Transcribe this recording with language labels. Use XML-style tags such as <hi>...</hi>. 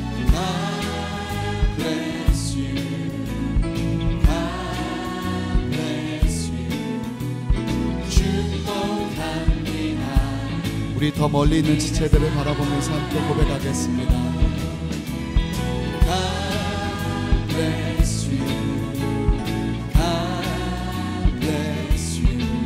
<en>God bless you, God bless you.</en> <ko>축복합니다. 우리 더 멀리 있는 지체들을 바라보면서 함께 고백하겠습니다.</ko> <en>God bless you, God bless you.</en>